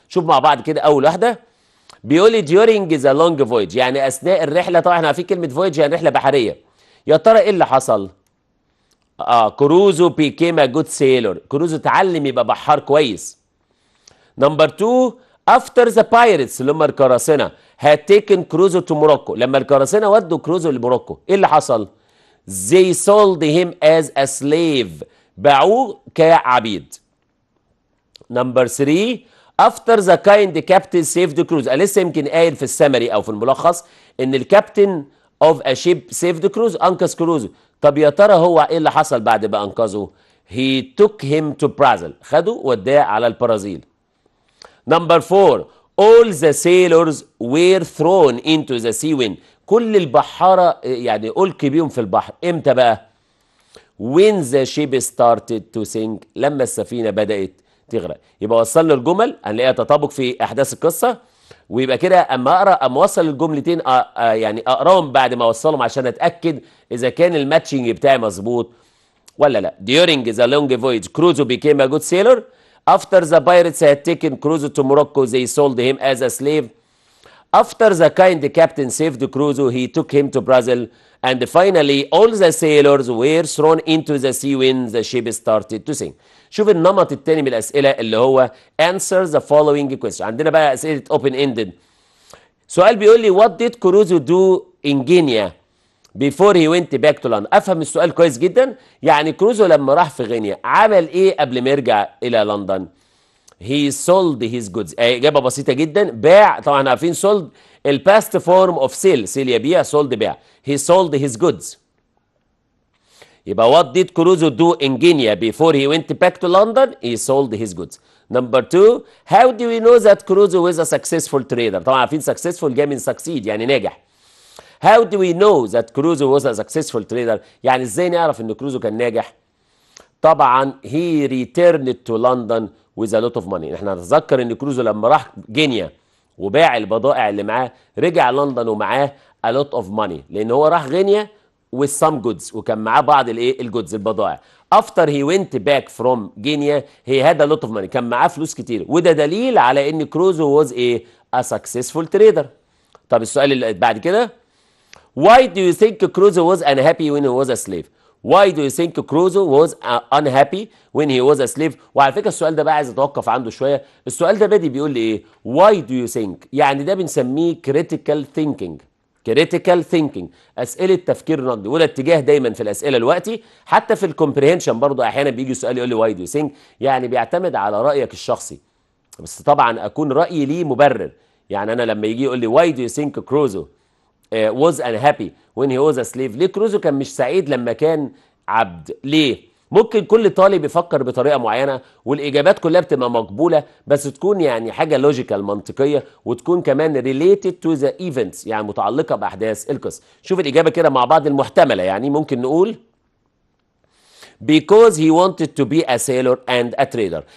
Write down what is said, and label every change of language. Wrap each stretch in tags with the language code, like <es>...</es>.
<ar>شوف مع بعض كده اول واحده بيقول لي</ar> <en>during the long voyage،</en> <ar>يعني اثناء الرحله. طبعا احنا عارفين كلمه voyage يعني رحله بحريه. يا ترى ايه اللي حصل؟ كروزو</ar> <en>became a good sailor.</en> <ar>كروزو اتعلم يبقى بحار كويس.</ar> <en>number 2 after the pirates</en> <ar>اللي هم القراصنه</ar> <en>had taken Crusoe to Morocco.</en> <ar>لما القراصنه ودوا كروزو لموروكو ايه اللي حصل؟</ar> <en>they sold him as a slave.</en> <ar>باعوه كعبيد.</ar> <en>Number 3 after the kind captain saved Crusoe.</en> <ar>انا لسه يمكن قايل في السمري او في الملخص ان الكابتن</ar> <en>of a ship saved Crusoe،</en> <ar>انقذ كروزو. طب يا ترى هو ايه اللي حصل بعد ما انقذه؟</ar> <en>he took him to Brazil.</en> <ar>خده وداه على البرازيل.</ar> <en>Number 4 all the sailors were thrown into the sea when.</en> <ar>كل البحارة يعني ألقي بيهم في البحر. امتى بقى؟</ar> <en>when the ship started to sink.</en> <ar>لما السفينة بدأت تغرق. يبقى وصلنا الجمل هنلاقيها تطابق في أحداث القصة، ويبقى كده اما اوصل الجملتين يعني اقراهم بعد ما اوصلهم عشان اتاكد اذا كان الماتشنج بتاعي مظبوط ولا لا.</ar> <en>during the long voyage Crusoe became a good sailor. after the pirates had taken Crusoe to Morocco they sold him as a slave. after the kind captain saved Crusoe he took him to Brazil. and finally all the sailors were thrown into the sea when the ship started to sink.</en> <ar>شوف النمط الثاني من الاسئله اللي هو</ar> <en>answer the following question.</en> <ar>عندنا بقى اسئله open ended. سؤال بيقول لي</ar> <en>what did Crusoe do in Guinea before he went back to London.</en> <ar>افهم السؤال كويس جدا. يعني كروزو لما راح في غينيا عمل ايه قبل ما يرجع الى لندن؟</ar> <en>he sold his goods.</en> <ar>اجابه بسيطه جدا. باع. طبعا عارفين sold الباست فورم اوف سيل. سيل يبيع، sold باع.</ar> <en>he sold his goods. يبقى what did Crusoe do in Guinea before he went back to London? he sold his goods. Number 2 how do we know that Crusoe was a successful trader؟</en> <ar>طبعا عارفين</ar> <en>successful</en> <ar>جاي من</ar> <en>succeed</en> <ar>يعني ناجح.</ar> <en>how do we know that Crusoe was a successful trader؟</en> <ar>يعني ازاي نعرف ان كروزو كان ناجح؟ طبعا</ar> <en>he returned to London with a lot of money.</en> <ar>احنا نتذكر ان كروزو لما راح غينيا وباع البضائع اللي معاه رجع لندن ومعاه</ar> <en>a lot of money،</en> <ar>لان هو راح غينيا</ar> <en>with some goods</en> <ar>وكان معاه بعض الايه الجودز البضائع.</ar> <en>after he went back from Guinea he had a lot of money.</en> <ar>كان معاه فلوس كتير، وده دليل على ان كروزو</ar> <en>was a successful trader. طب السؤال اللي بعد كده why do you think Crusoe was unhappy when he was a slave؟ why do you think Crusoe was unhappy when he was a slave؟</en> <ar>وعلى فكره السؤال ده بقى عايز اتوقف عنده شويه. السؤال ده بادي بيقول لي ايه؟</ar> <en>why do you think؟</en> <ar>يعني ده بنسميه critical thinking. critical thinking اسئله تفكير نقدي، وده اتجاه دايما في الاسئله دلوقتي. حتى في الكومبريهنشن برضه احيانا بيجي سؤال يقول لي</ar> <en>why do you think،</en> <ar>يعني بيعتمد على رايك الشخصي، بس طبعا اكون رايي ليه مبرر. يعني انا لما يجي يقول لي</ar> <en>why do you think Crusoe was unhappy when he was a slave؟</en> <ar>ليه كروزو كان مش سعيد لما كان عبد؟ ليه؟ ممكن كل طالب يفكر بطريقه معينه والاجابات كلها بتبقى مقبوله، بس تكون يعني حاجه لوجيكال منطقيه، وتكون كمان</ar> <en>related to the events</en> <ar>يعني متعلقه باحداث القصه. شوف الاجابه كده مع بعض المحتمله. يعني ممكن نقول</ar> <en>because he wanted to be a sailor and a trader.</en>